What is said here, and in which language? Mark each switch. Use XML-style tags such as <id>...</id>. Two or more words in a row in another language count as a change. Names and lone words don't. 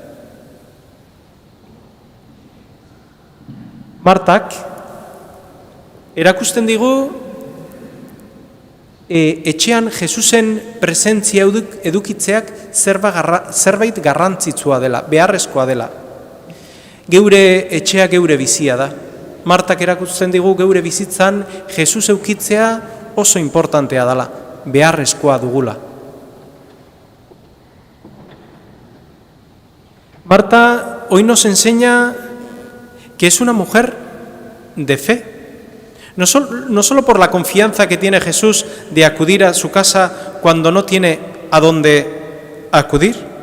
<eu>Martak erakusten digu etxean Jesusen presentzia edukitzeak zerbait garrantzitsua dela, beharrezkoa dela. Geure etxea geure bizia da. Martak erakusten digu geure bizitzan Jesus eukitzea oso importantea dela, beharrezkoa dugula.</eu> <es>Marta hoy nos enseña que es una mujer de fe. No solo por la confianza que tiene Jesús de acudir a su casa cuando no tiene a dónde acudir.</es>